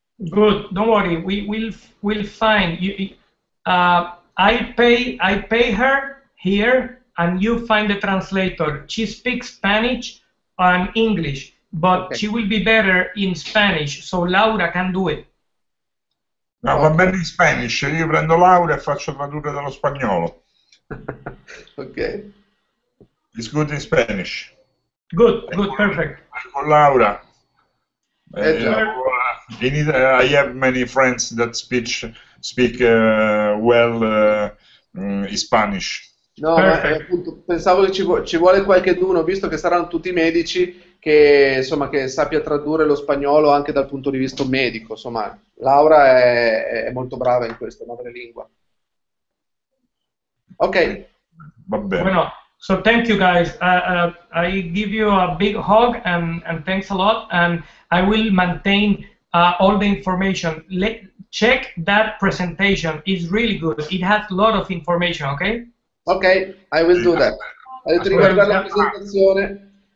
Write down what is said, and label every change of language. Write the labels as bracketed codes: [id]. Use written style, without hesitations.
[en] Good. Don't worry. We'll find you. I pay her here, and you find the translator. She speaks Spanish and English, but Okay. she will be better in Spanish, so Laura can do it. [it] No, va bene [en] in Spanish, [it] io prendo Laura e faccio tradurre dallo spagnolo. Ok. [en] It's good in Spanish. Good, perfect. [it] Con Laura. Già. [en] I have many friends that speak well in Spanish. [it] No, ma appunto, pensavo che ci vuole qualcheduno, visto che saranno tutti medici, che insomma che sappia tradurre lo spagnolo anche dal punto di vista medico. Insomma, Laura è molto brava in questo, madrelingua. Ok. Va bene. [en] Bueno, so thank you guys. I give you a big hug and thanks a lot. And I will maintain all the information. Check that presentation. It's really good. It has a lot of information. Okay. Ok, I will do that. [it] Avete riguardato la presentazione?